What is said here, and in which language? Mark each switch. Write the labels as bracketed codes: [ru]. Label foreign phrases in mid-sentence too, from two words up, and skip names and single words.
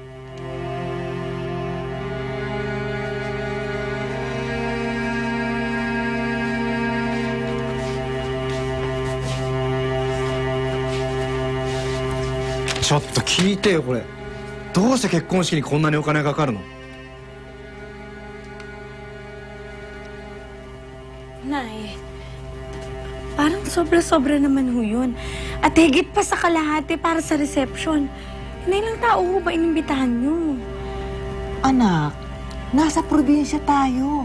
[ja] Chotto, 聞いてよこれ。どうして結婚式にこんなにお金がかかるの? [tl] Nay, parang sobra-sobra naman ho yun. At higit pa sa kalahati para sa reception. Ilang tao ho ba inimbitahan nyo? Anak, nasa probinsya tayo.